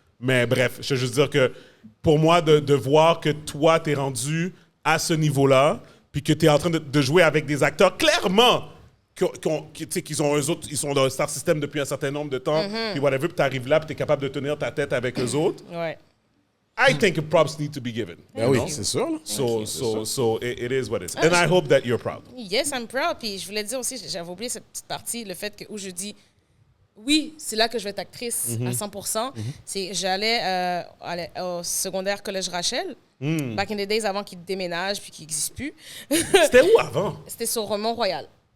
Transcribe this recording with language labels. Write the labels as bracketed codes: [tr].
[fr] Mais bref, je veux juste dire que pour moi, de voir que toi, t'es rendu à ce niveau-là, puis que t'es en train de jouer avec des acteurs clairement qu'ils ont eux autres, ils sont dans le Star System depuis un certain nombre de temps, puis whatever, puis t'arrives là, puis t'es capable de tenir ta tête avec eux autres. Ouais. [en] I think props need to be given. [fr] Ben oui, c'est sûr. là. [en] So it is what it is. And I hope that you're proud. Yes, I'm proud. [fr] Puis je voulais dire aussi, j'avais oublié cette petite partie, le fait que où je dis, oui, c'est là que je vais être actrice à 100%. C'est j'allais au secondaire Collège Rachel, [en] back in the days [fr] avant qu'il déménage puis qu'il n'existe plus. C'était où avant? C'était sur Mont-Royal.